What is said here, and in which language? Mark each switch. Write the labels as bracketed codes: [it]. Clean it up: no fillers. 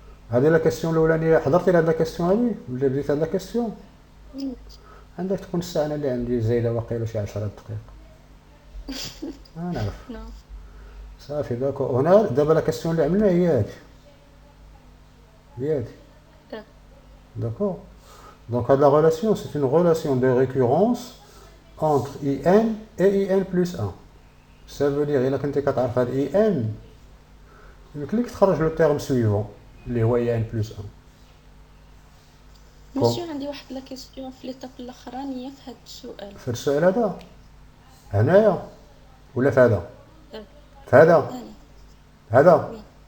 [ar] هذه لا كيسيون الاولانيه حضرتي لهاد لا كيسيون هادي ولا بديت هاد لا كيسيون؟ عندك تكون الساعه انا اللي عندي زايده واقيلا شي 10 دقائق. نعرف. نو صافي داكور. هنا دابا لا كيسيون اللي عملنا هي هادي. هي هادي. D'accord. [fr] Donc la relation, c'est une relation de récurrence entre IN et IN plus 1. Ça veut dire [ar] إلا كنتي كتعرف هاد IN يمكن لك تخرج [fr] لو تيرم سويفون [ar] اللي هو IN plus 1. مسيو عندي واحد لا كيسيون في ليطاب الاخرانيه في هذا السؤال. في السؤال هذا هنايا ولا في هذا؟ في هذا؟ هذا؟